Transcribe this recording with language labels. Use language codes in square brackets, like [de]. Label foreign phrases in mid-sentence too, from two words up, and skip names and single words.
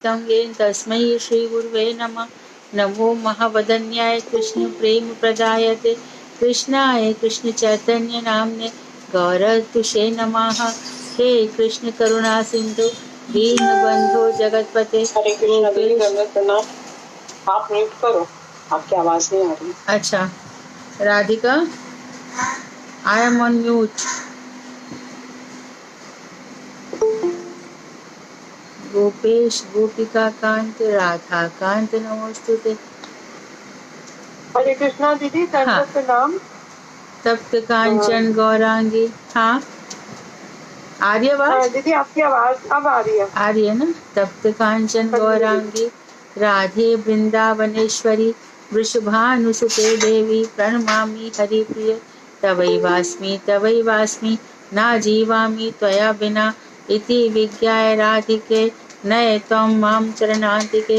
[sa] प्रोक्तं येन तस्मै श्रीगुरुवे नमः। नमो महावदन्याय कृष्ण प्रेम प्रदायते कृष्णाय कृष्ण चैतन्य नामने गौरतुषे नमः। हे कृष्ण करुणा सिंधु दीनबंधो जगतपते। [hi] हरे कृष्णा दीदी दंडवत प्रणाम। आप म्यूट करो, आपकी आवाज नहीं आ रही। अच्छा राधिका, [en] I am on mute. [sa] गोपेश गोपिका कांत राधा कांत नमोस्तुते। [hi] हरे कृष्णा दीदी दंडवत प्रणाम। [sa] तप्त कांचन गौरांगी। [hi] हाँ आ रही है आवाज? दीदी आपकी आवाज अब आ रही है। आ रही है ना? [sa] तप्त कांचन गौरांगी राधे वृंदावनेश्वरी वृषभानुसुते देवी प्रणमामि हरिप्रिय। तवैवास्मि ना जीवामि त्वया विना इति विज्ञाय राधिके नये त्वं मां चरणान्तिके।